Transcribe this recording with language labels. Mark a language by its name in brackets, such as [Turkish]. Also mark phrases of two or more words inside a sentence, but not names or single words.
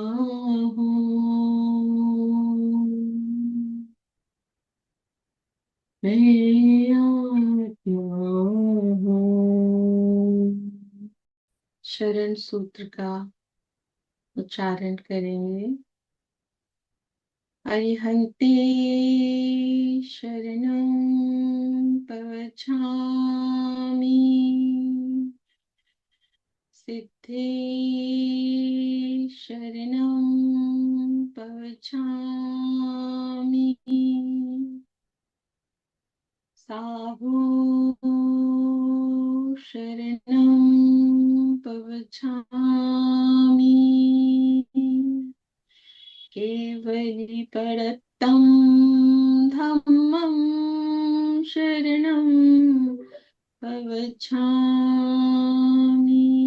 [Hindi] हूँ, मैं आत्मा हूँ। शरण सूत्र का उच्चारण करेंगे। [Ardhamāgadhī Prākrit] अरिहन्ते शरणं पवच्छामि, सिद्धे शरणं पवच्छामि साहू शरणं पवच्छामि केवलीपदत्तं धम्मं शरणं पवच्छामि।